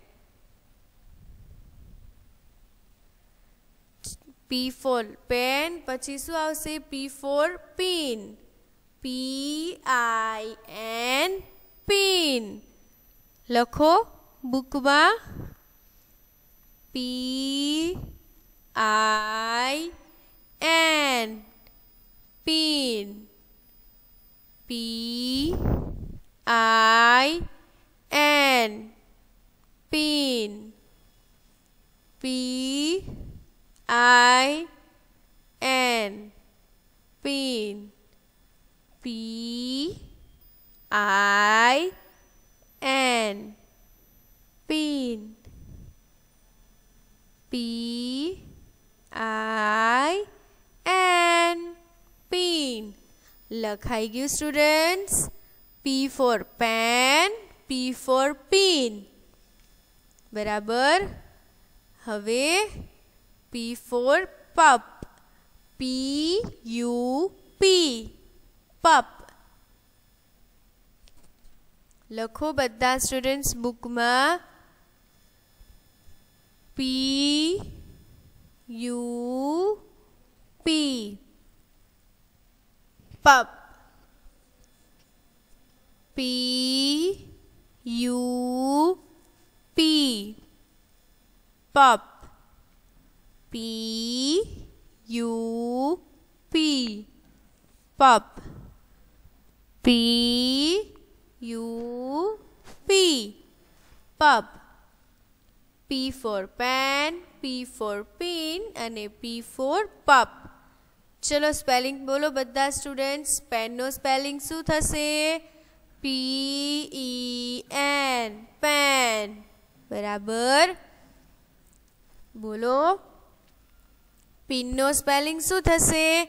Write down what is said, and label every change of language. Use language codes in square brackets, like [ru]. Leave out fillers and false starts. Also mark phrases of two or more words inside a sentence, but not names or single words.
[en] P for pen, [gu] પછી શું આવશે? [en] P for pin, PIN, pin। [gu] લખો બુકમાં [en] PIN, I N pin. P I N pin. P I N pin. P I N pin. P I N pin. [gu] લખાઈ ગયું સ્ટુડન્ટ્સ. [en] P for pen, P for pin. [gu] બરાબર. હવે [en] P for pup, P U P, pup. [gu] લખો બધા સ્ટુડન્ટ્સ બુકમાં. [en] P U P, pup. P U P, pup. P U P, pup. P U P, pup. P for pen, P for pin અને P for pup. [gu] ચલો સ્પેલિંગ બોલો બધા સ્ટુડન્ટ્સ. પેનનો સ્પેલિંગ શું થશે? PEN, પેન. બરાબર. બોલો. પિનનો સ્પેલિંગ શું થશે?